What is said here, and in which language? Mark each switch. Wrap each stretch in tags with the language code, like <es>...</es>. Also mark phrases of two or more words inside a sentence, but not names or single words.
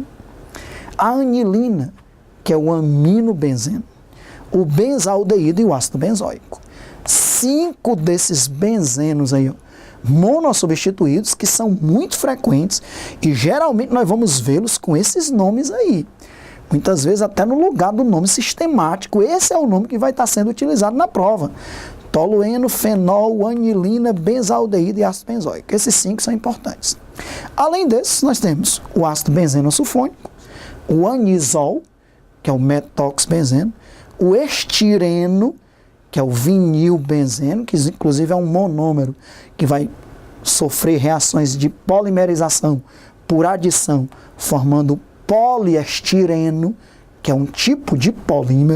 <pt>A anilina, que é o aminobenzeno, o benzaldeído e o ácido benzoico. 5 desses benzenos aí, ó, monossubstituídos, que são muito frequentes e geralmente nós vamos vê-los com esses nomes aí. Muitas vezes até no lugar do nome sistemático. Esse é o nome que vai estar sendo utilizado na prova. Tolueno, fenol, anilina, benzaldeído e ácido benzoico. Esses 5 são importantes. Além desses, nós temos o ácido benzeno-sulfônico, o anisol, que é o metoxbenzeno, o estireno, que é o vinilbenzeno, que inclusive é um monômero que vai sofrer reações de polimerização por adição, formando poliestireno, que é um tipo de polímero.</pt>